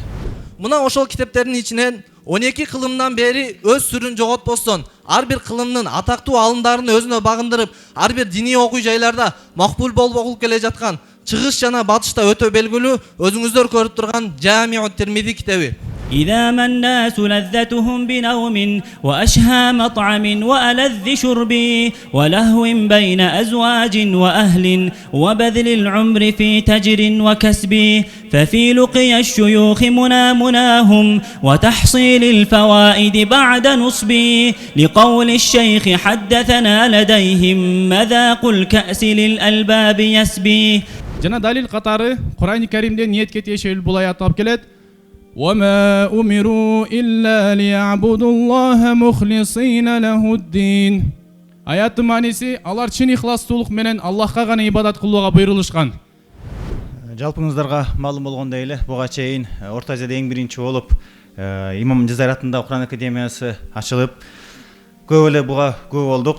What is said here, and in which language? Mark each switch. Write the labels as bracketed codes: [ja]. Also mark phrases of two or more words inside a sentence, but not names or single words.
[ky] Мына ошол китептердин ичинен 12 кылымдан бери өз сүрүн жоготпостон, ар бир кылымдын атактуу алымдарын өзүнө багындырып, ар бир диний окуу жайларда макбул болуп окулуп келе жаткан чыгыш жана батышта өтө белгилүү өзүңүздөр көрүп турган Жамиут Тирмизи китеби. [ar] إذا ما الناس لذتهم بنوم وأشهى مطعم وألذ شرب ولهو بين أزواج وأهل وبذل العمر في تجر وكسب ففي لقي الشيوخ مناهم وتحصيل الفوائد بعد نصب لقول الشيخ حدثنا لديهم مذاق الكأس للألباب يسبي. [ky] Жана далил катары Кур'ан-ы Каримден ниетке тиешелүү бул аят алып келет. [ar] وَمَا أُمِرُوا إِلَّا لِيَعْبُدُوا اللَّهَ مُخْلِصِينَ لَهُ الدِّينَ. [ky] Аяттын мааниси алар чын ихластуулук менен Аллахка гана ибадат кылууга буйрулушкан. Жалпыңыздарга маалым болгондой эле буга чейин Орто Азияда эң биринчи болуп Имам Жазайыр атындагы Кур'ан академиясы ачылып, көп эле буга көп болдук.